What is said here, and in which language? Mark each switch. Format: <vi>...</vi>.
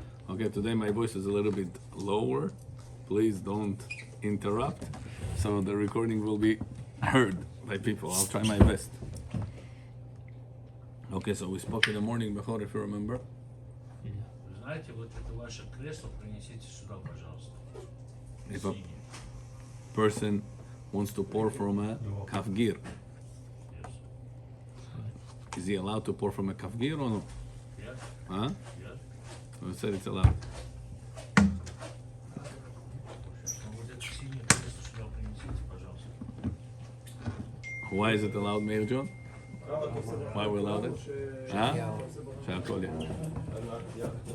<en>Okay, today my voice is a little bit lower. Please don't interrupt. So the recording will be heard by people. I'll try my best. Okay, so we spoke in the morning before, if you remember.</en> <ru>Знаете, вот это ваше кресло принесите сюда, пожалуйста.</ru> <en>If a person wants to pour from a kafgir, Yes. is he allowed to pour from a kafgir or no? Yes. Huh? Yes. We said it's allowed.</en> <ru>Ну вот это синее кресло сюда принесите, пожалуйста.</ru> <en>Why is it allowed, Meir John? Why we allowed it? Huh?</en> <he>שהכל יהיה.</he>